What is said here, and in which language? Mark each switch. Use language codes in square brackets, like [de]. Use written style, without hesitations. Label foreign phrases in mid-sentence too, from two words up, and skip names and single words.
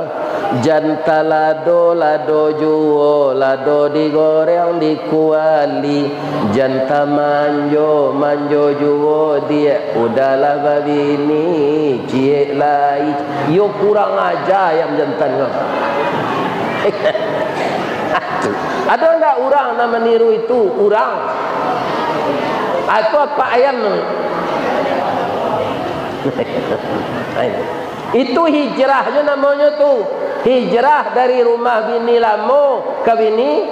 [min] Janta lado lado juo, lado digoreng dikuali. Janta manjo manjo juo, dia udahlah babini cie lai. Yo kurang aja ayam jantan ko. [id] Ada enggak orang nak meniru itu? Orang atau apa ayam? Itu hijrahnya namanya tuh. Hijrah dari rumah bini lamo ke bini.